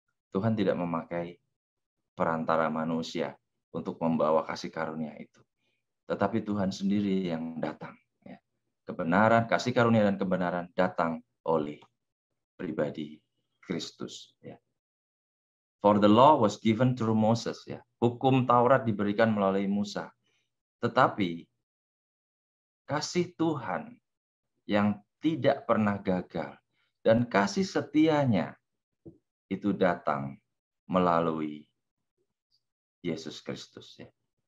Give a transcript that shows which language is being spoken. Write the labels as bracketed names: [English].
[Indonesian] Tuhan tidak memakai perantara manusia untuk membawa kasih karunia itu. Tetapi Tuhan sendiri yang datang. Ya. Kebenaran, kasih karunia dan kebenaran datang oleh pribadi Kristus. Ya. [English] For the law was given through Moses. [Indonesian] Ya. Hukum Taurat diberikan melalui Musa. Tetapi kasih Tuhan yang tidak pernah gagal dan kasih setianya itu datang melalui Yesus Kristus. Ya.